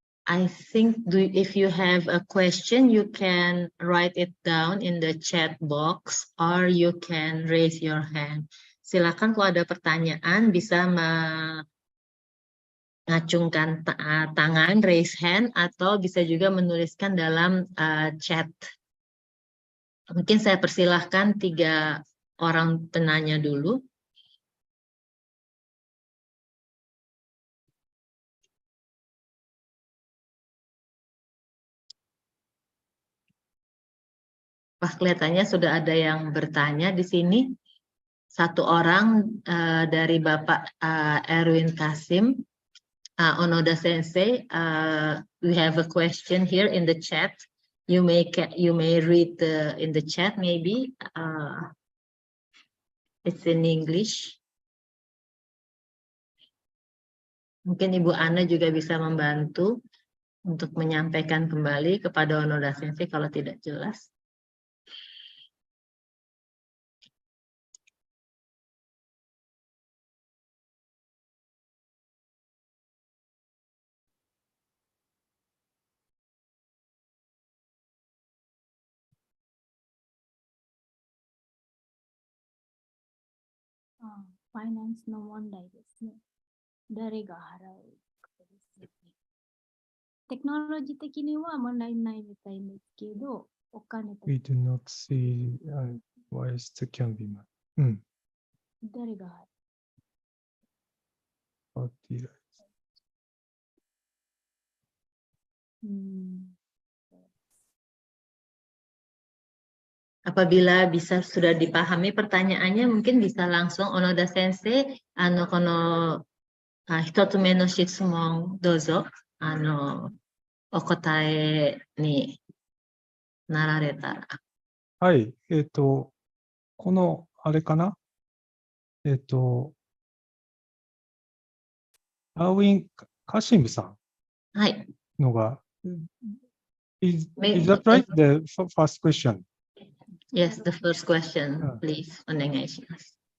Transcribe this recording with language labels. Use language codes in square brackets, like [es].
[en] I think if you have a question, you can write it down in the chat box or you can raise your hand. [id] Silakan kalau ada pertanyaan bisa mengacungkan tangan, [en] raise hand, [id] atau bisa juga menuliskan dalam chat. Mungkin saya persilahkan 3 orang penanya dulu. Wah, kelihatannya sudah ada yang bertanya di sini. 1 orang dari Bapak Erwin Kasim. [en] Onoda Sensei, we have a question here in the chat. You may read in the chat maybe. It's in English. [id] Mungkin Ibu Ana juga bisa membantu untuk menyampaikan kembali kepada Onoda Sensei kalau tidak jelas. [ja] Finance no mondai desuね。誰が払うかですよね。テクノロジー的には問題ないみたいですけど、お金と [en] We do not see waste can be managed. [ja] 誰が払う [id] Apabila bisa sudah dipahami pertanyaannya, mungkin bisa langsung Onoda Sensei, [ja] kono hitotsume no shitsumon dozo, okotae ni nararetara. はい。この、あれかなアーウィン・カシムさはい。んのが、 [en] is that right? The first question. Yes, the first question, please. [ja] お願いします。